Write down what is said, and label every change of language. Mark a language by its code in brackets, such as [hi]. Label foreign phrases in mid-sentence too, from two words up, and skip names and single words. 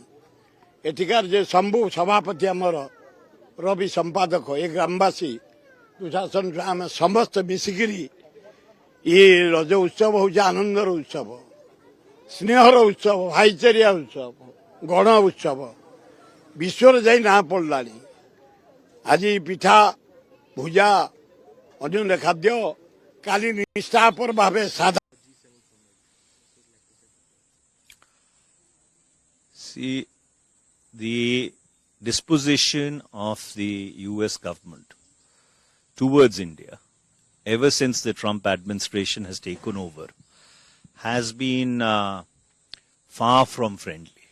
[or] ଏଠିକାର ଯେ ଶମ୍ଭୁ ସଭାପତି ଆମର ରବି ସମ୍ପାଦକ, ଏ ଗ୍ରାମବାସୀ ଦୁଶାସନ ଆମେ ସମସ୍ତେ ମିଶିକିରି ଏ ରଜ ଉତ୍ସବ ହଉଛି ଆନନ୍ଦର ଉତ୍ସବ, ସ୍ନେହର ଉତ୍ସବ, ଭାଇଚାରିଆ ଉତ୍ସବ, ଗଣ ଉତ୍ସବ, ବିଶ୍ୱରେ ଯାଇ ନାଁ ପଡ଼ିଲାଣି। ଆଜି ପିଠା ଭୁଜା ଅନ୍ୟ ଖାଦ୍ୟ, କାଲି ନିଷ୍ଠାପର ଭାବେ ସାଧା। [en] See, the disposition of the US government towards India, ever since the Trump administration has taken over, has been far from friendly.